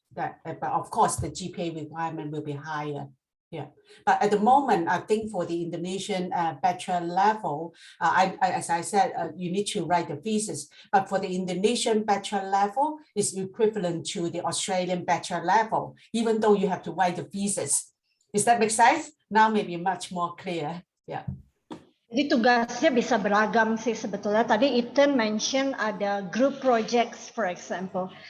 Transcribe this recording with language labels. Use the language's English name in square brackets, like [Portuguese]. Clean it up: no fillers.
[English] But of course, the GPA requirement will be higher. Yeah, but at the moment, I think for the Indonesian bachelor level, as I said, you need to write the thesis. But for the Indonesian bachelor level, it's equivalent to the Australian bachelor level, even though you have to write the thesis. Does that make sense? Now maybe much more clear. Yeah. [Indonesian] Jadi tugasnya bisa beragam sih sebetulnya. Tadi Ethan mention ada [English] group projects, for example.